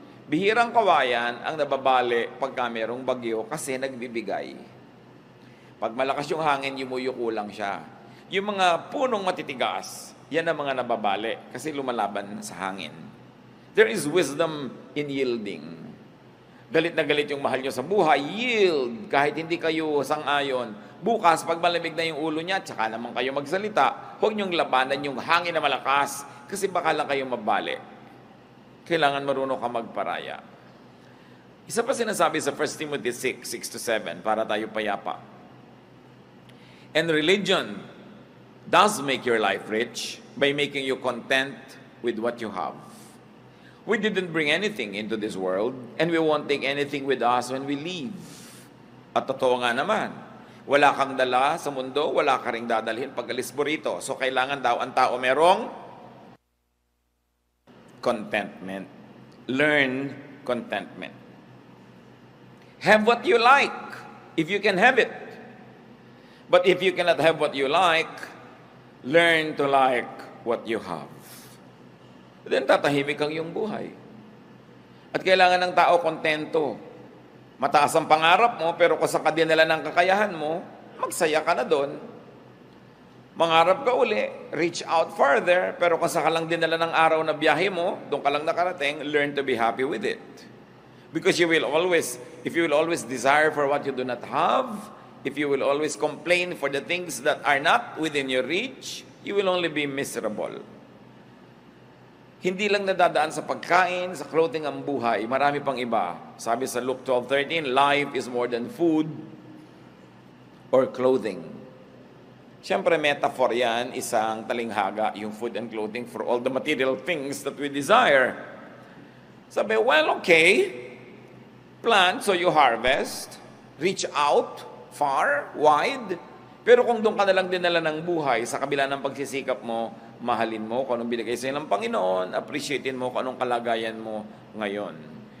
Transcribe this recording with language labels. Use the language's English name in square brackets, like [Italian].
[Filipino] Bihirang kawayan ang nababali pagka merong bagyo kasi nagbibigay. Pag malakas yung hangin, yumuyuko lang siya. Yung mga punong matitigas, yan ang mga nababali kasi lumalaban sa hangin. [English] There is wisdom in yielding. [Filipino] Galit na galit yung mahal nyo sa buhay, yield. Kahit hindi kayo sang-ayon. Bukas, pag malamig na yung ulo niya, tsaka naman kayo magsalita, huwag nyong labanan yung hangin na malakas kasi baka lang kayo mabali. Kailangan marunong ka magparaya. Isa pa sinasabi sa 1 Timothy 6:6-7, para tayo payapa. [English] And religion does make your life rich by making you content with what you have. We didn't bring anything into this world, and we won't take anything with us when we leave. [Filipino] At totoo nga naman, wala kang dala sa mundo, wala ka ring dadalhin pag alis mo rito. So kailangan daw ang tao merong contentment. [English] Learn contentment. Have what you like, if you can have it. But if you cannot have what you like, learn to like what you have. [Filipino] Then tatahimik ang iyong buhay. At kailangan ng tao kontento. Mataas ang pangarap mo, pero kung sa kadinala ng kakayahan mo, magsaya ka na doon. Mangarap ka uli, [English] reach out further, [Filipino] pero kung sa ka lang dinala ng araw na biyahe mo, doon ka lang nakarating, [English] learn to be happy with it. Because you will always, if you will always desire for what you do not have, if you will always complain for the things that are not within your reach, you will only be miserable. [Filipino] Hindi lang nadadaan sa pagkain, sa clothing ang buhay, marami pang iba. Sabi sa [English] Luke 12:13, life is more than food or clothing. [Filipino] Siyempre, metaphor yan, isang talinghaga, yung food and clothing [English] for all the material things that we desire. [Filipino] Sabi, well, okay, plant so you harvest, reach out, far, wide, pero kung doon ka na lang dinala ng buhay, sa kabila ng pagsisikap mo, mahalin mo kung anong binigay sa'yo ng Panginoon, appreciatein mo kung anong kalagayan mo ngayon.